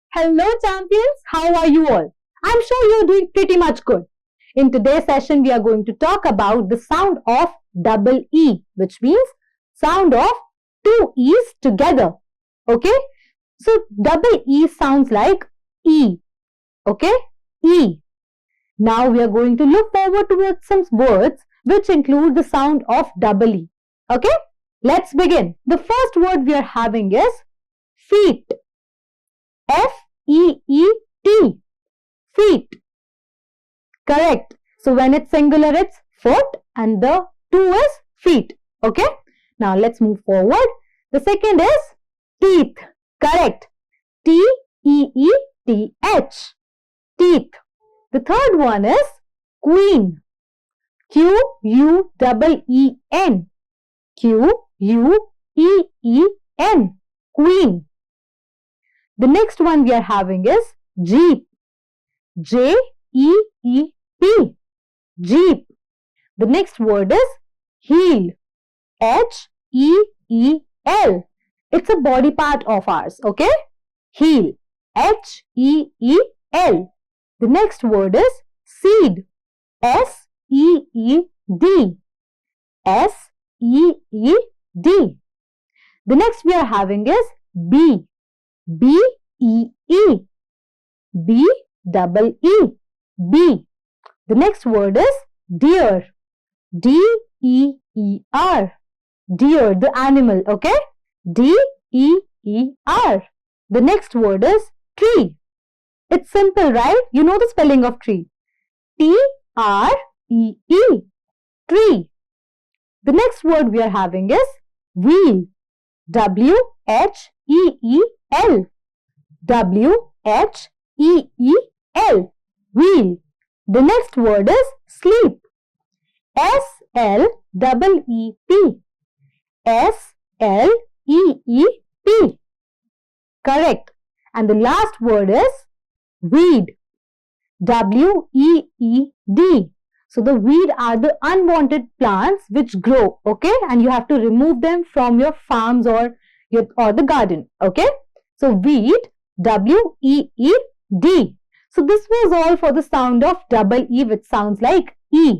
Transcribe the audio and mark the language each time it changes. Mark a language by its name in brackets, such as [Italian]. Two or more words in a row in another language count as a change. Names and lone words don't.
[English] Hello champions, how are you all? I'm sure you're doing pretty much good. In today's session, we are going to talk about the sound of double E, which means sound of two E's together. Okay? So double E sounds like E. Okay? E. Now we are going to look forward towards some words which include the sound of double E. Okay? Let's begin. The first word we are having is feet. F-E-E-T. Feet. Correct. So when it's singular, it's foot and the two is feet. Okay. Now let's move forward. The second is teeth. Correct. T-E-E-T-H. Teeth. The third one is queen. Q-U-E-E-N. Q-U-E-E-N. Queen. The next one we are having is Jeep. J-E-E-P. Jeep. The next word is heel. H-E-E-L. It's a body part of ours, okay? Heel. H-E-E-L. The next word is seed. S-E-E-D. S-E-E-D. The next we are having is bee. B-E-E. B-double-E. Bee. The next word is deer. D-E-E-R. Deer, the animal, okay? D-E-E-R. The next word is tree. It's simple, right? You know the spelling of tree. T-R-E-E. Tree. The next word we are having is wheel. W-H-E-E-L. W-H-E-E-L. Wheel. The next word is sleep. S-L-E-E-P. S-L-E-E-P. Correct. And the last word is weed. W-E-E-D. So the weed are the unwanted plants which grow, okay? And you have to remove them from your farms or the garden, okay? So weed, W-E-E-D. So this was all for the sound of double E, which sounds like E.